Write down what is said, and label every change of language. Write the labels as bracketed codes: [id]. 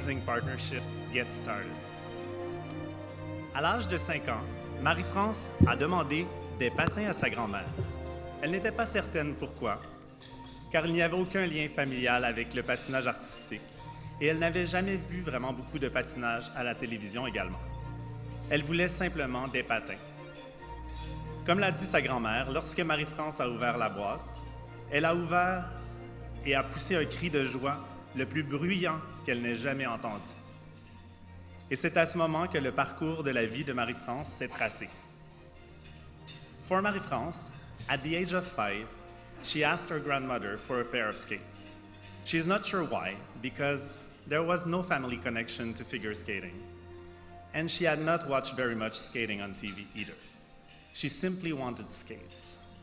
[en] Partnership get started. [fr] À l'âge de 5 ans, Marie-France a demandé des patins à sa grand-mère. Elle n'était pas certaine pourquoi, car il n'y avait aucun lien familial avec le patinage artistique et elle n'avait jamais vu vraiment beaucoup de patinage à la télévision également. Elle voulait simplement des patins. Comme l'a dit sa grand-mère, lorsque Marie-France a ouvert la boîte, elle a ouvert et a poussé un cri de joie le plus bruyant qu'elle n'ait jamais entendu. Et c'est à ce moment que le parcours de la vie de Marie-France s'est tracé. [en] For Marie-France, at the age of 5, she asked her grandmother for a pair of skates. She's not sure why, because there was no family connection to figure skating. And she had not watched very much skating on TV either. She simply wanted skates.